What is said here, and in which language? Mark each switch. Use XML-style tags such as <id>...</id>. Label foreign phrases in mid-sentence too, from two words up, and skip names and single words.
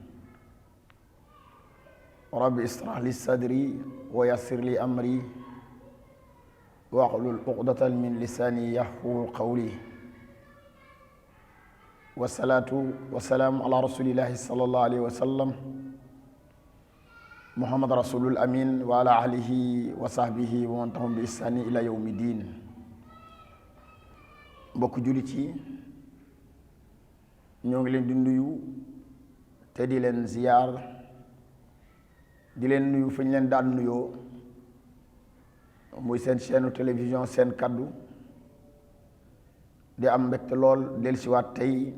<ar>رب اشرح لي صدري ويسر لي أمري واحلل عقدة من لساني يفقهوا قولي والصلاة والسلام على رسول الله صلى الله عليه وسلم محمد رسول الأمين وعلى آله وصحبه ومن تبعهم بإحسان إلى يوم الدين</ar> <wo>mbokk jullit yi ñoo ngi leen di nuyu te di leen ziyaar di leen nuyu fa ñu leen daan nuyoo muy seen</wo> <fr>chaîne télévision</fr> <wo>seen kaddu di am mbégte lool dellusiwaat tey</wo>